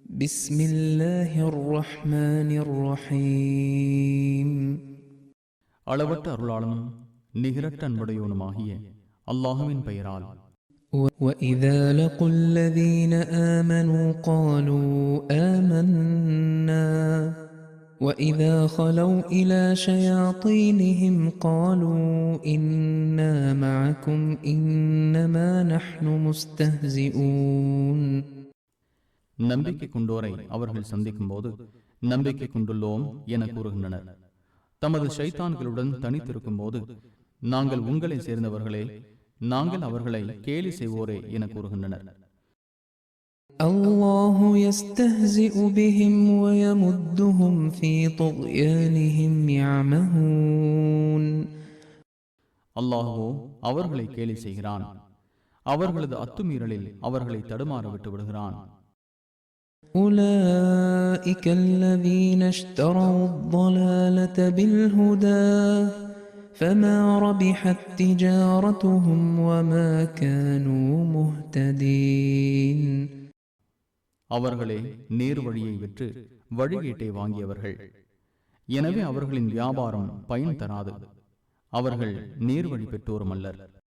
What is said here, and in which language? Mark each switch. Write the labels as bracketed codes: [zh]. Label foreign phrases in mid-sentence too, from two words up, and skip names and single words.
[ar] بسم الله الرحمن الرحيم [ta] அளவற்ற அருளாளனும் நிகரற்ற அன்புடையோனுமாகிய அல்லாஹுவின் பெயரால். [ar] وإذا لقوا الذين آمنوا قالوا آمنا وإذا خلوا إلى شياطينهم قالوا إنا معكم إنما نحن مستهزئون. [ta] நம்பிக்கை கொண்டோரை அவர்கள் சந்திக்கும் போது நம்பிக்கை கொண்டுள்ளோம் என கூறுகின்றனர். தமது ஷைத்தான்களுடன் தனித்திருக்கும் போது நாங்கள் உங்களை சேர்ந்தவர்களே, நாங்கள் அவர்களை கேலி செய்வோரே என கூறுகின்றனர். [ar] الله يستهزئ بهم و يمدهم في طغيانهم يعمهون. [ta] அல்லாஹ்வோ அவர்களை கேலி செய்கிறான், அவர்களது அத்துமீறலில் அவர்களை தடுமாற விட்டு விடுகிறான். [ar] أولئك الذين اشتروا الضلالة بالهدى فما ربحت تجارتهم وما كانوا مهتدين. [ta] அவர்களே நேர் வழியை விற்று வழிகேட்டை வாங்கியவர்கள், எனவே அவர்களின் வியாபாரம் பயன் தராது. அவர்கள் நேர் வழி பெற்றோரும் அல்லர்.